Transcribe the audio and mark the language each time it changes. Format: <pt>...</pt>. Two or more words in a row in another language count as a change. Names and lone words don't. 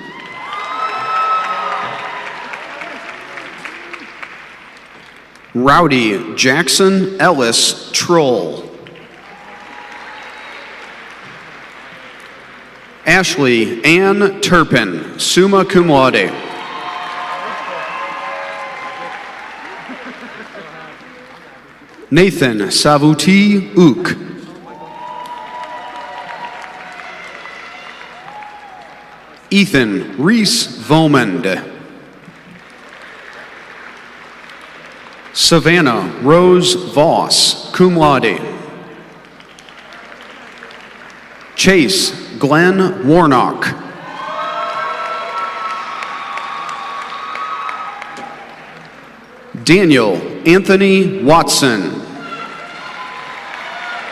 <en>Rowdy Jackson Ellis Troll. Ashley Ann Turpin,</en> <la>summa cum laude.</la> <en>Nathan Savuti Ook. Ethan Reese Vomand. Savannah Rose Voss,</en> <la>cum laude.</la> <en>Chase Glenn Warnock. Daniel Anthony Watson.</en>